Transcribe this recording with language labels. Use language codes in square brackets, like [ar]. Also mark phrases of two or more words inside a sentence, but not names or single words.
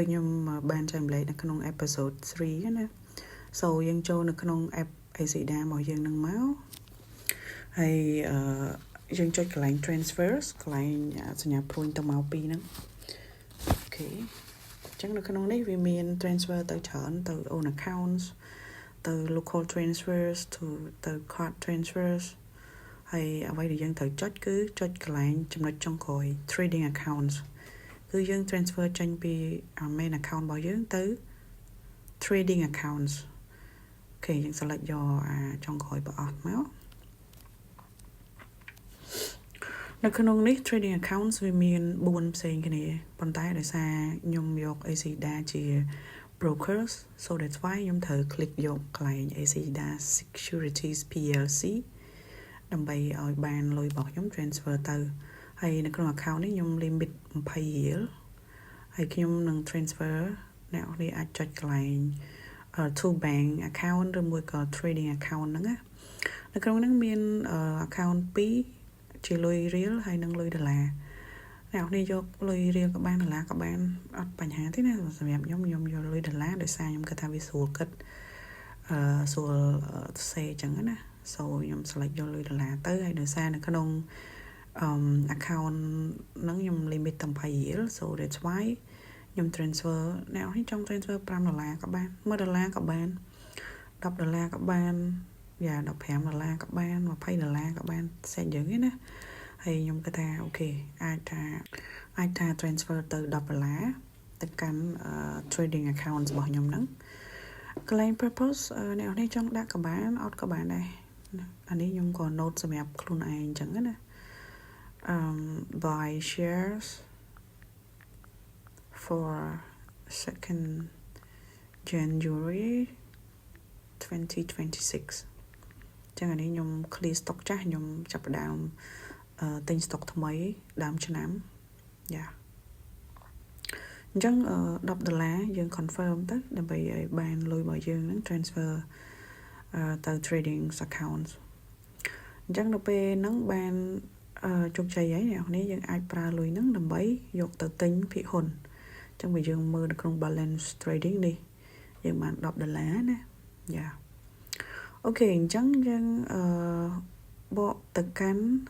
[km] ខ្ញុំបានចែកម្លែកនៅក្នុង episode 3 ណា so យើងចូលនៅក្នុង app AC ដែលមកយើងនឹងមកហើយយើង ចុចកន្លែង transfers កន្លែងសញ្ញាព្រួញទៅមកពីហ្នឹងអូខេអញ្ចឹងនៅក្នុងនេះវាមាន transfer ទៅច្រើនទៅ [en] own accounts [km] ទៅ [en] local transfers [km] ទៅ [en] card transfers [km] ហើយអ្វីដែលយើងត្រូវចុចគឺចុចកន្លែងចំណុចចុងក្រោយ [en] trading accounts [km] គឺយើង transfer ចេញពី [en] main account [km] របស់យើងទៅ [en] trading accounts [km] អូខេយើង select យកចុងក្រោយប្រអស់មក នៅក្នុងនេះ [en] trading accounts [km] វាមាន4ផ្សេងគ្នាប៉ុន្តែដោយសារខ្ញុំយក ACDA ជា brokers [en] so that's why [km] ខ្ញុំត្រូវ click យកកន្លែង ACDA Securities PLC ដើម្បីឲ្យបានលុយរបស់ខ្ញុំ transfer ទៅហើយនៅក្នុង account នេះខ្ញុំ limit 20 រៀលហើយខ្ញុំនឹង transfer អ្នកនរអាចចុចកន្លែង [en] to bank account [km] ឬមួយក៏ [en] trading account [km] ហ្នឹងណានៅក្នុងហ្នឹងមាន account 2ជាលុយរៀលហើយនិងលុយដុល្លារអ្នកនរយកលុយរៀលក៏បានដុល្លារក៏បានអត់ បញ្ហាទេណាសម្រាប់ខ្ញុំយកលុយដុល្លារដោយសារខ្ញុំគិតថាវាស្រួលគិតស្រួលសេអញ្ចឹងណា so ខ្ញុំ select យកលុយដុល្លារទៅហើយដោយ សារនៅក្នុងaccount ហ្នឹងខ្ញុំ limit តែ20រៀល [en] so that's why [km] ខ្ញុំ transfer អ្នកនរចង់ transfer 5 ដុល្លារក៏បាន1ដុល្លារក៏បាន10ដុល្លារក៏បាន15ដុល្លារក៏បាន20ដុល្លារក៏បានសេចយ៉ាងនេះណាហើយខ្ញុំគិតថាអូខេអាចថា transfer ទៅ10ដុល្លារទៅកាន់ [en] trading account [km] របស់ខ្ញុំហ្នឹងកន្លែង purpose អ្នកនរចង់ដាក់ក៏បានអត់ក៏បានដែរអានេះខ្ញុំក៏ note សម្រាប់ខ្លួនឯងអញ្ចឹងណា [en] buy shares for 2nd January 2026 [km] ចឹងអានេះខ្ញុំ [en] clear stock [km] ចាស់ខ្ញុំចាប់ផ្ដើមទិញ stock ថ្មីដើម ឆ្នាំយ៉ាអញ្ចឹង10ដុល្លារយើង confirm ទៅដើម្បីឲ្យបានលុយរបស់យើងហ្នឹង transfer ទៅ [en] trading account [km] អញ្ចឹងដល់ពេលហ្នឹងបានជោគជ័យហើយអ្នកនរយើងអាចប្រើលុយហ្នឹងដើម្បីយកទៅទិញភាគហ៊ុនអញ្ចឹងបើយើងមើលនៅក្នុង [en] balance trading [km] នេះយើងបាន10ដុល្លារណាយ៉ាអូខេអញ្ចឹងយើងបកទៅកាន់